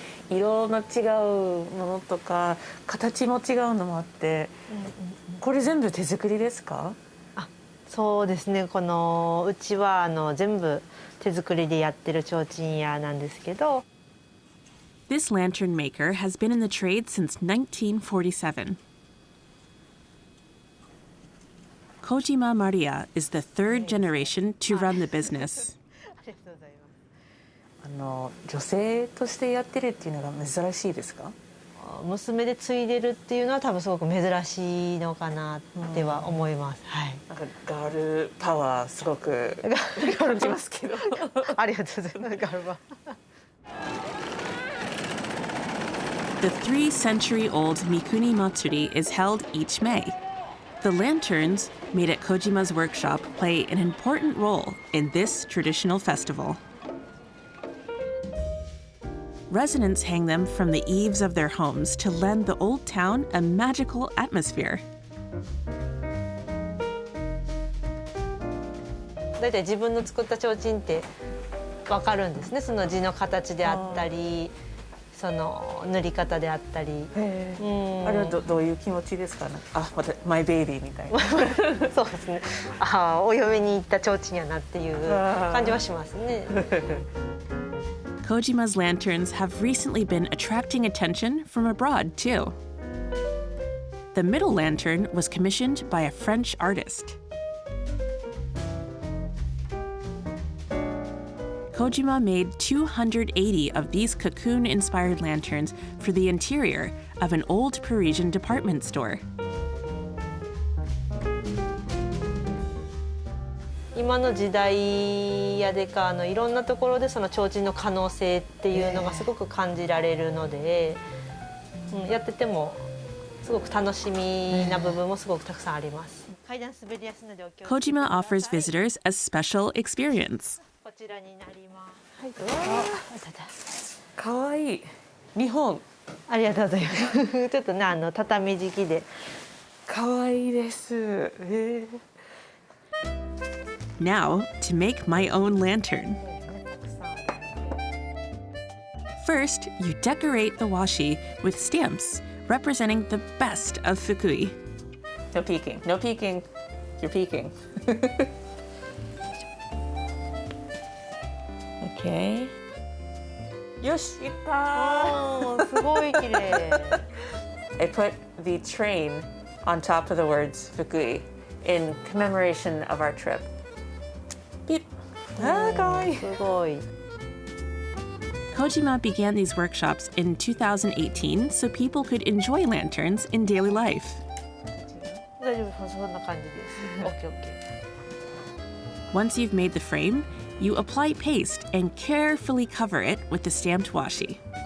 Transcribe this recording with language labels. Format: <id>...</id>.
<ja>色の違うものとか形も違うのもあって、これ全部手作りですか？そうですね。このうちは全部手作りでやってる提灯屋なんですけど。</ja> <en>This lantern maker has been in the trade since 1947. Kojima Maria is the third generation to run the business.</en> <ja>女性としてやってるっていうのが珍しいですか？娘で継いでるっていうのは多分すごく珍しいのかなっては思います。はい。なんかガールパワーすごく感じますけど。ありがとうございます。ガールパワー。</ja> <en>The 3-century-old Mikuni Matsuri is held each May. The lanterns made at Kojima's workshop play an important role in this traditional festival. Residents hang them from the eaves of their homes to lend the old town a magical atmosphere.</en> <ja>だいたい自分の作った提灯って分かるんですね。その字の形であったり、その塗り方であったり。あれはどういう気持ちですかね。あ、また</ja> <en>マイベイビー</en> <ja>みたいな。そうですね。ああ、お嫁に行った提灯やなっていう感じはしますね。</ja> <en>Kojima's lanterns have recently been attracting attention from abroad, too. The middle lantern was commissioned by a French artist. Kojima made 280 of these cocoon-inspired lanterns for the interior of an old Parisian department store.</en> <ja>今の時代やでかいろんなところでその提灯の可能性っていうのがすごく感じられるので、やっててもすごく楽しみな部分もすごくたくさんあります。</ja> <en>Kojima offers visitors a special experience.</en> <ja>こちらになります。かわいい。日本。ありがとうございます。ちょっとね畳敷きで。かわいいです。</ja> <en>Now, to make my own lantern. First, you decorate the washi with stamps representing the best of Fukui. No peeking. No peeking. You're peeking. Okay. Yoshita!</en> <ja>すごい綺麗。</ja> <en>I put the train on top of the words Fukui in commemoration of our trip. Beep. Ah, kawaii.</en> <ja>すごい。</ja> <en>Kojima began these workshops in 2018 so people could enjoy lanterns in daily life.</en> <ja>大丈夫、そんな感じです。</ja> <en>OK, OK. Once you've made the frame, you apply paste and carefully cover it with the stamped washi.</en>